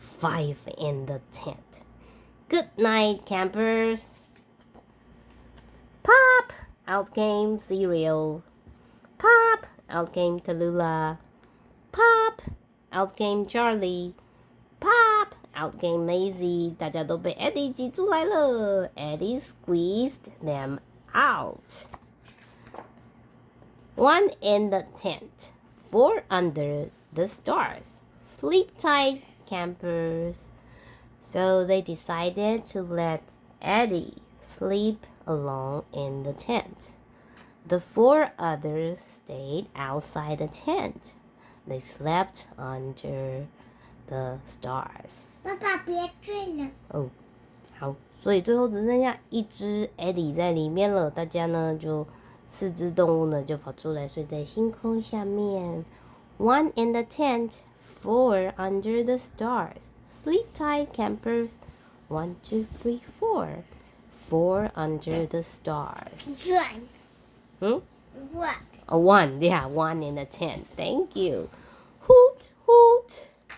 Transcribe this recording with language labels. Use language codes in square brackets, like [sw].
[en] 5 in the tent. Good night, campers. Pop! Out came Cereal. Pop! Out came Tallulah. Pop! Out came Charlie. Pop! Out came Maisy. [zh] 大家都被 Eddie 挤出来了。 [en] Eddie squeezed them out. 1 in the tent. 4 under the stars. Sleep tight, campers. So they decided to let Eddie sleep alone in the tent. The 4 others stayed outside the tent. They slept under the stars. [zh] 爸爸别睡了。哦，好，所以最后只剩下1只 Eddie 在里面了。大家呢就4只动物呢就跑出来睡在星空下面。 [en] 1 in the tent, 4 under the stars. Sleep tight, campers. 1, 2, 3, 4. 4 under the stars. One. Hmm? One. A 1, yeah, 1 in the tent. Thank you. Hoot, hoot.